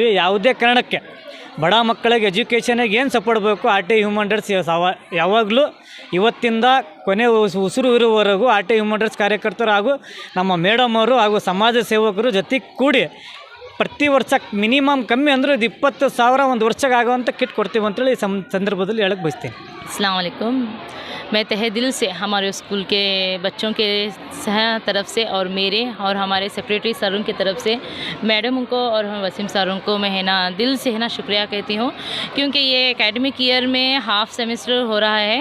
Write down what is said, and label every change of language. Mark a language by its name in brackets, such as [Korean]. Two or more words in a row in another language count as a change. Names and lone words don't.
[Kannada] ಯಾವುದೇ ಕಾರಣಕ್ಕೆ ಬಡ ಮಕ್ಕಳಿಗೆ ಎಜುಕೇಷನಿಗೆ ಏನು ಸಪೋರ್ಟ್ ಬೇಕು RTI [English] human rights [Kannada] ಯಾವಾಗಲೂ ಇವತ್ತಿಂದ ಕೊನೆ ಉಸಿರು ಇರುವವರೆಗೂ RTI [English] human rights [Kannada] ಕಾರ್ಯಕರ್ತರು ಹಾಗೂ ನಮ್ಮ ಮೇಡಮ್ ಅವರು ಹಾಗೂ ಸಮಾಜ ಸೇವಕರು ಜೊತೆಗೆ ಕೂಡಿ ಪ್ರತಿ ವರ್ಷ ಮಿನಿಮಮ್ ಕಮ್ಮಿ ಅಂದರೆ ಇದು 20,000 ಒಂದು ವರ್ಷಕ್ಕೆ ಆಗೋವಂಥ ಕಿಟ್ ಕೊಡ್ತೀವಿ ಅಂತೇಳಿ ಈ ಸಂದರ್ಭದಲ್ಲಿ ಹೇಳಕ್ಕೆ ಬಯಸ್ತೀನಿ. [Arabic] السلام عليكم. [Hindi] मैं तहे दिल से हमारे स्कूल के बच्चों के तरफ से और मेरे और हमारे [English] secretary sirs [Hindi] की तरफ से मैडम को और वसीम सरों को मैं है ना दिल से है ना शुक्रिया कहती हूँ, क्योंकि ये [English] academic year [Hindi] में [English] half semester [Hindi] हो रहा है।